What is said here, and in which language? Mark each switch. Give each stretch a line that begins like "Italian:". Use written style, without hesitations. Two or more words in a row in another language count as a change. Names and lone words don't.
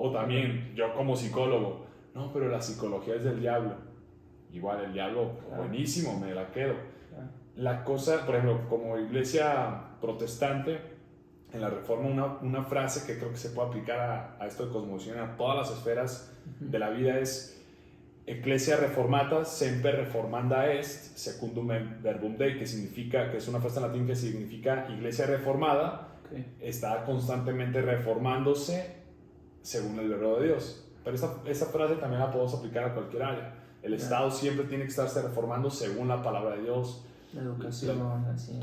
Spanish: O también, yo como psicólogo, no, pero la psicología es del diablo. Igual el diablo, buenísimo, me la quedo. La cosa, por ejemplo, como iglesia protestante, en la Reforma, una frase que creo que se puede aplicar a esto de cosmovisión, a todas las esferas de la vida es
Latin: Ecclesia reformata semper reformanda est, secundum verbum Dei,
Spanish: que es una frase en latín que significa iglesia reformada, está constantemente reformándose según el verbo de Dios. Pero esa frase también la podemos aplicar a cualquier área. El Estado siempre tiene que estarse reformando según la palabra de Dios. La educación, la ciencia.